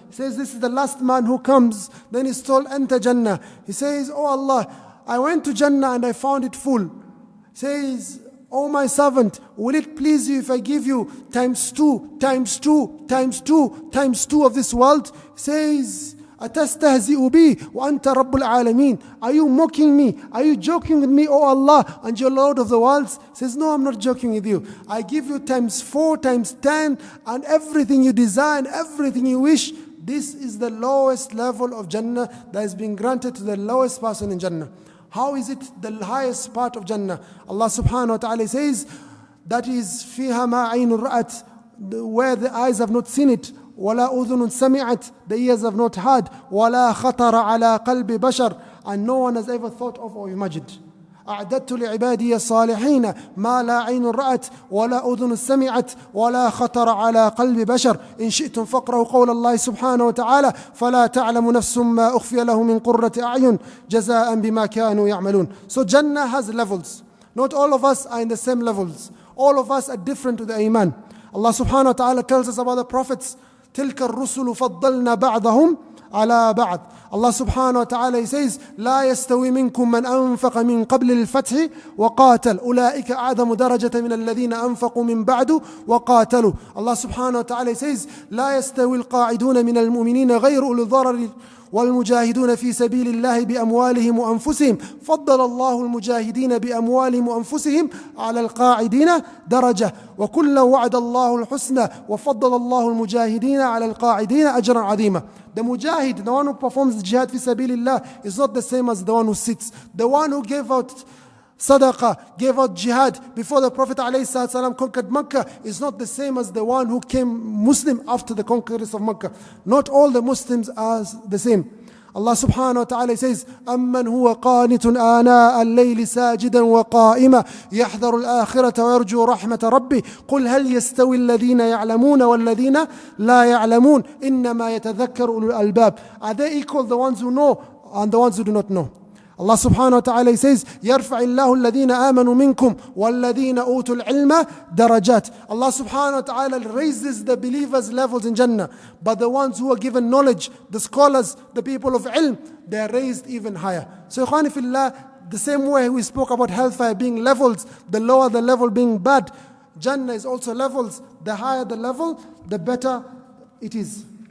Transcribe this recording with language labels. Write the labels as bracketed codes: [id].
[en] He says, this is the last man who comes. Then he's told, enter Jannah. He says, oh Allah, I went to Jannah and I found it full. He says, oh my servant, will it please you if I give you times 2, times 2, times 2, times 2 of this world? [ar] He says, أتستهزئ بي وأنت رب العالمين. [en] Are you mocking me? Are you joking with me, oh Allah, and your Lord of the worlds? He says, no, I'm not joking with you. I give you times 4, times 10, and everything you desire, and everything you wish. This is the lowest level of Jannah that has been granted to the lowest person in Jannah. How is it the highest part of Jannah? Allah subhanahu wa ta'ala says, that is [ar] فيها ما عين رأت, [en] where the eyes have not seen it, [ar] ولا أذن سمعت, [en] the ears have not heard, [ar] ولا خطر على قلب بشر, [en] and no one has ever thought of or imagined. [ar] أعددت لعبادي الصالحين ما لا عين رأت ولا أذن سمعت ولا خطر على قلب بشر إن شئتم فاقرأوا قول الله سبحانه وتعالى فلا تعلم نفس ما أخفي له من قرة أعين جزاء بما كانوا يعملون. [en] So Jannah has levels. Not all of us are in the same levels. All of us are different to the Iman. Allah subhanahu wa ta'ala tells us about the prophets, [ar] تلك الرسل فضلنا بعضهم على بعض. Allah subhanahu wa ta'ala, [en] he says, [ar] لا يستوي منكم من أنفق من قبل الفتح وقاتل أولئك أعظم درجة من الذين أنفقوا من بعد وقاتلوا. Allah subhanahu wa ta'ala, [en] he says, [ar] لا يستوي القاعدون من المؤمنين غير أولي الضرر والمجاهدون في سبيل الله بأموالهم وأنفسهم فضل الله المجاهدين بأموالهم وأنفسهم على القاعدين درجة وكلا وعد الله الحسنى وفضل الله المجاهدين على القاعدين أجرا عظيما. [en] The mujahid, the one who performs jihad fi sabilillah, is not the same as the one who sits. The one who gave out sadaqah, gave out jihad before the Prophet ﷺ conquered Mecca is not the same as the one who came Muslim after the conquest of Mecca. Not all the Muslims are the same. [ar] Allah subhanahu wa ta'ala says, أَمَّنْ هُوَ قَانِتٌ آنَاءَ اللَّيْلِ سَاجِدًا وَقَائِمًا يَحْذَرُ الْآخِرَةَ وَيَرْجُو رَحْمَةَ رَبِّهِ قُلْ هَلْ يَسْتَوِي الَّذِينَ يَعْلَمُونَ وَالَّذِينَ لَا يَعْلَمُونَ إِنَّمَا يَتَذَكَّرُ أُولُو الْأَلْبَابِ. [en] Are they equal, the ones who know and the ones who do not know? [ar] Allah subhanahu wa ta'ala says, يَرْفَعِ اللَّهُ الَّذِينَ آمَنُوا مِنْكُمْ وَالَّذِينَ أُوتُوا الْعِلْمَ دَرَجَاتٍ. [en] Allah subhanahu wa ta'ala raises the believers' levels in Jannah. But the ones who are given knowledge, the scholars, the people of ilm, they are raised even higher. So ikhwani fillah, the same way we spoke about hellfire being levels, the lower the level being bad, Jannah is also levels. The higher the level, the better it is.